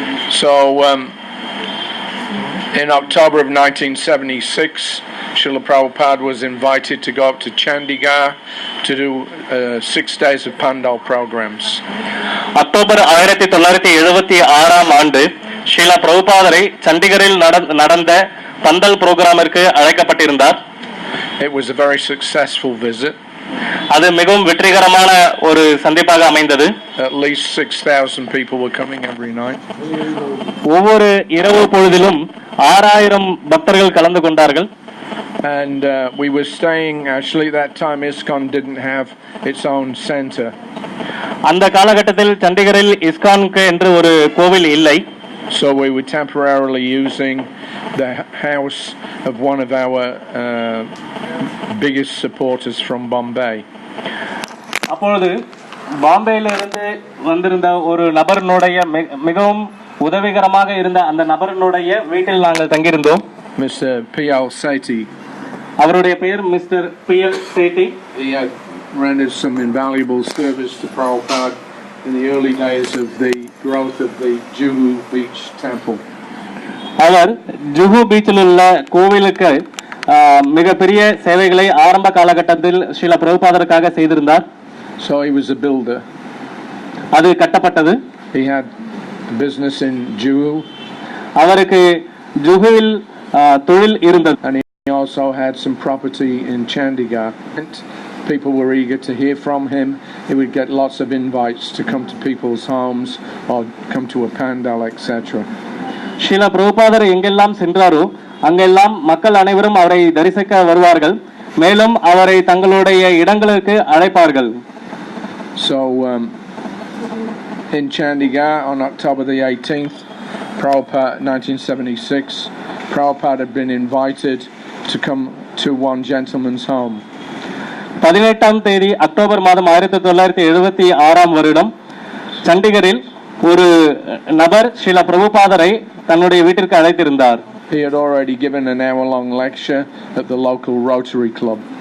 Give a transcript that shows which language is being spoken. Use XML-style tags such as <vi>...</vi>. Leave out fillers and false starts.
<en>So, in October of 1976, Srila Prabhupada was invited to go up to Chandigarh to do 6 days of Pandal programs.</en> <ta>October 1976 ஆண்டு ஸ்ரீலா பிரபுபாதரை சண்டிகரில் நடந்த பந்தல் புரோகிராமிற்கு அழைக்கப்பட்டிருந்தார்.</ta> <en>It was a very successful visit.</en> <ta>அது மிகவும் வெற்றிகரமான ஒரு சந்திப்பாக அமைந்தது.</ta> <en>At least 6,000 people were coming every night.</en> <ta>ஒவ்வொரு இரவு பொழுதிலும் 6000 பக்தர்கள் கலந்து கொண்டார்கள்.</ta> <en>And we were staying, actually that time ISKCON didn't have its own center.</en> <ta>அந்த காலகட்டத்தில் சண்டிகரில் இஸ்கானுக்கு என்று ஒரு கோவில் இல்லை.</ta> <en>So we were temporarily using the house of one of our biggest supporters from Bombay.</en> <ta>அப்பொழுது பாம்பேயிலிருந்து வந்திருந்த ஒரு நபரினுடைய மிகவும் உதவிகரமாக இருந்த அந்த நபரினுடைய வீட்டில் நாங்கள் தங்கியிருந்தோம்.</ta> <en>Mr. P.L. Sethi.</en> <ta>அவருடைய பெயர் mister P.L. Sethi.</ta> <en>He had rendered some invaluable service to Prabhupada in the early days of the growth of the Juhu Beach Temple.</en> <ta>அவர் ஜுஹு பீச்சில் உள்ள கோவிலுக்கு மிகப்பெரிய சேவைகளை ஆரம்ப காலகட்டத்தில் ஸ்ரீல பிரபுபாதருக்காக செய்திருந்தார்.</ta> <en>So he was a builder.</en> <ta>அது கட்டப்பட்டது.</ta> <en>He had a business in Juhu.</en> <ta>அவருக்கு ஜுஹுவில் தொழில் இருந்தது.</ta> <en>And he also had some property in Chandigarh. People were eager to hear from him. He would get lots of invites to come to people's homes or come to a pandal, etc.</en> <ta>Srila பிரபுபாதர் எங்கெல்லாம் சென்றாரோ அங்கெல்லாம் மக்கள் அனைவரும் அவரை தரிசிக்க வருவார்கள். மேலும் அவரை தங்களுடைய இடங்களுக்கு அழைப்பார்கள்.</ta> <en>So in Chandigarh on October the 18th, Prabhupada, 1976, Prabhupada had been invited to come to one gentleman's home.</en> <ta>18ஆம் தேதி அக்டோபர் மாதம் 1976 வருடம் சண்டிகரில் ஒரு நபர் ஸ்ரீல பிரபுபாதரை தன்னுடைய வீட்டிற்கு அழைத்திருந்தார்.</ta> <en>He had already given an hour-long lecture at the local Rotary Club.</en>